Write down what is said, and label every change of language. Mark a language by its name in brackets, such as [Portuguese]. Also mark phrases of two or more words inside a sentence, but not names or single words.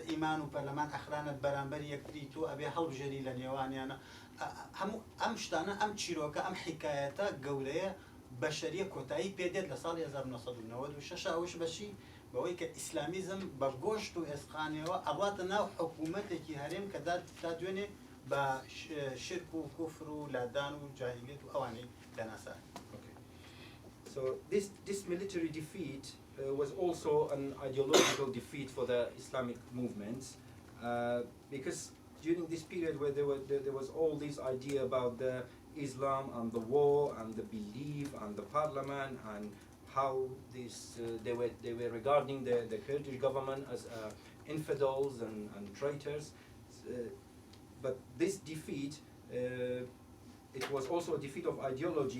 [Central Kurdish] ئیمان و پەرلەمان ئەخرانە بەرامبەر یەکتری تۆ ئەبێ هەڵبژێری لە نێوانیانە هەموو ئەم شتانە ئەم چیرۆکە ئەم حیکایەتە گەورەیە بەشەریە کۆتایی پێدێت لە ساڵی 1996 ئەوش بەشی بەوەی کە ئیسلامیزم بە گۆشت و ئێسقانیەوە ئەڕاتە ناو حکوومەتێکی هەرێم کە تا دوێنێ بە شرک و کوفر و لادان و جاهیلیت و ئەوانەی دەناسا. [English] So this military defeat was also an ideological defeat for the Islamic movements, because during this period where there was all this idea about the Islam and the war and the belief and the parliament and how this they were regarding the Kurdish government as infidels and traitors, but this defeat it was also a defeat of ideology.